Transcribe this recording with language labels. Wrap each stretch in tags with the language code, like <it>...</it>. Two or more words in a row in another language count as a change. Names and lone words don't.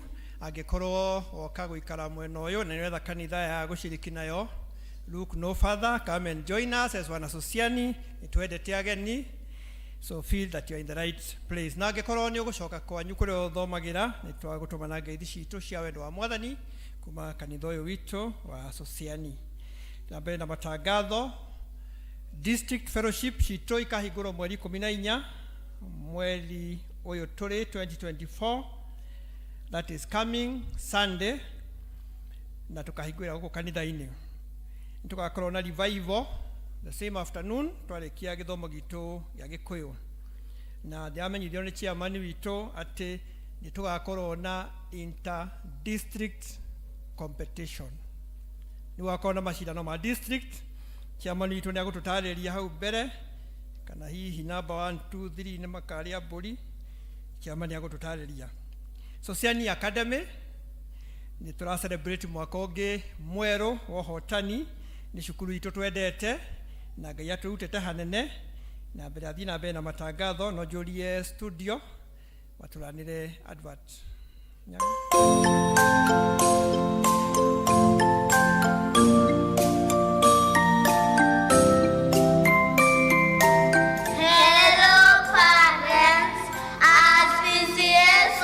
<ki>agikorwo oka guikara mweno uyu na niwetha kanitha ya gushiriki nayo.</ki> <en>Look no further, come and join us as</en> <ki>wanasociani itwendete ageni,</ki> <en>so feel that you are in the right place.</en> <ki>Na agikorwo ni ugucoka kwanyu kuri uthomagira nitwagutumana ngeithi citu cia wendo wa Mwathani kuma kanitha uyu witu wa Sociani. Na mbere na matangatho, district fellowship citu ikahingurwo mweri 14 mweri oyo tore 2024,</ki> <en>that is coming Sunday,</en> <ki>na tukahigwira huko kanitha-ini. Tugakorwo na revival</ki> <en>the same afternoon</en> <ki>twalekia githomo gitu ya Gikuyu, na ndiamenyithio ni chairman wito ati nĩ tũgakorwo na</ki> <en>inter-district competition.</en> <ki>Nĩ gũgakorwo na macindano ma district. Chairman witũ nĩ agũtũtarĩria hau mbere kana hihi number 1, 2, 3 nĩ makarĩa mbũri. Chairman nĩ agũtũtarĩria. So Jan Academy nĩ tũra celebrate mwaka ũngĩ mwerũ wa ũhotani. Nĩ cukuru itũ twendete na Ngai atũrutĩte hanene, na mbere athiĩ na mbere na matangatho no njũrie studio watũranĩre advert.</ki> <en>Hello parents, as P.C.E.A.</en>